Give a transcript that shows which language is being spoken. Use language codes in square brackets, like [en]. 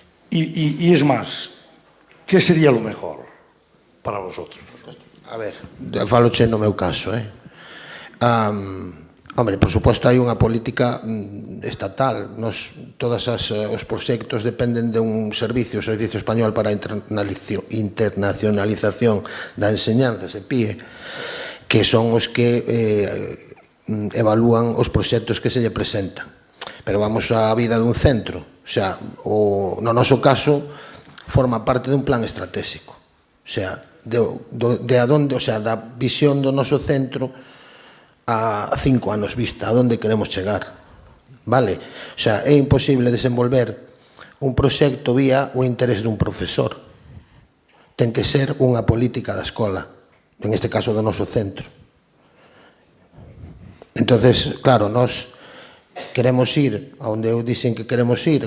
[es] Y es más, ¿qué sería lo mejor para vosotros? [gl] A ver, faloche no meu caso, [es] Hombre, [gl] por suposto, hai unha política estatal. Todos os proxectos dependen de un servicio, o Servicio Español para a Internacionalización da Enseñanza, SEPIE, que son os que evalúan os proxectos que se lle presentan. Pero vamos á vida dun centro. O sea, no noso caso, forma parte dun plan estratégico. O sea, da visión do noso centro a 5 anos vista, a onde queremos chegar, vale? O sea, é imposible desenvolver un proxecto vía o interés dun profesor. Ten que ser unha política da escola, [es] en este caso [gl] do noso centro. [es] Entonces, [gl] claro, nós queremos ir a onde eu dixen que queremos ir.